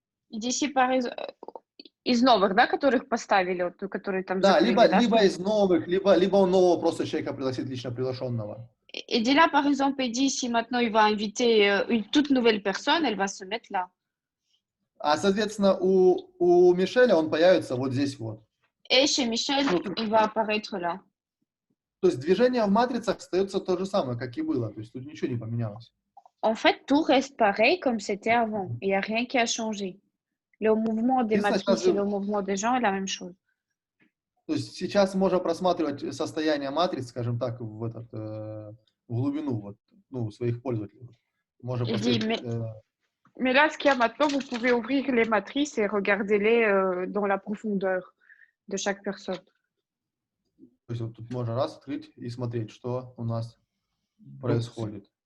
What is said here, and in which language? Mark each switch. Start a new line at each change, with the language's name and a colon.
French: D'ici, par exemple,
Russian: из новых, да, которых поставили, вот, которые там Да, закрыли, либо из новых, либо он нового просто человека пригласит, лично приглашенного.
French: Et dès là, par exemple, Eddie, si maintenant il va inviter une toute nouvelle personne, elle va se mettre là.
Russian: А, соответственно, у Мишеля он появится вот здесь вот.
French: Et chez Michel, il va apparaître là.
Russian: То есть движение в матрицах остается то же самое, как и было. То есть тут ничего не поменялось.
French: En fait, tout reste pareil comme c'était avant. Il n'y a rien qui a changé. Le mouvement des matrices et le mouvement des gens est la même chose.
Russian: То есть сейчас можно просматривать состояние матриц, скажем так, в глубину вот, ну, своих пользователей. Можно посмотреть,
French: Mais là, ce qu'il y a maintenant, vous pouvez ouvrir les matrices et regarder-les dans la profondeur de chaque personne.
Russian: То есть вот тут можно раз открыть и смотреть, что у нас происходит.